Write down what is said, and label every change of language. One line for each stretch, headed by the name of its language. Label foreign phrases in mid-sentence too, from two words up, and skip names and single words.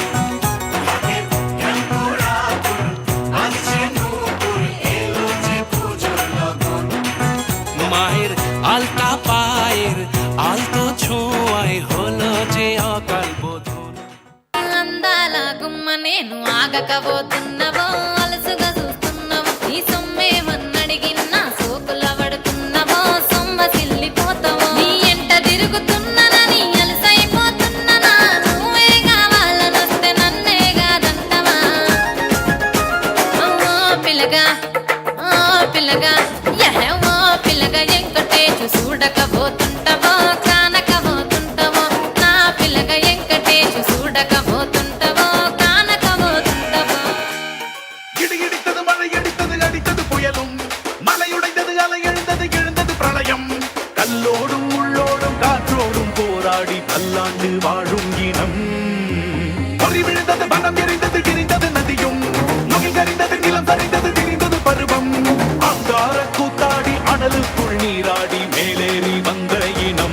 Bangla: মায়ের আলতা পায়ের আলতো ছোঁয়ায় হলো যে অকাল বোধন
Telugu: అందాల గుమ్మ నేను ఆగకపోతున్నవో అలసుగా చూస్తున్నవో నీ సొమ్మేమన్నడిగిన్నా సోకుల పడుతున్నవో సొమ్మ సిల్లిపోతావో నీ ఎంట తిరుగుతున్ననని అలసైపోతున్ననా నువ్వే కావాలనొస్తే నన్నే కాదంటవా ఓ పిల్లగా ఓ పిల్లగా ఎంకటేచు చూడకపోతుంటవో కానకపోతుంటవో నా పిల్లగా ఎంకటేచు చూడకపోతుంటవో కానకపోతుంటవో
Tamil: இடித்தது மழை அடித்தது அடித்தது புயலும் மலையுடைந்தது அலை எழுந்தது எழுந்தது பிரளயம் கல்லோடும் உள்ளோடும் காற்றோடும் போராடி பல்லாண்டு வாழும் இனம் பொறி விழுந்தது மனம் எரிந்தது எரிந்தது நதியும் முகில் கரிந்தது நிலம் சரிந்தது திரிந்தது பருவம் அங்கார கூத்தாடி அனலுக்குள் நீராடி மேலேறி வந்த இனம்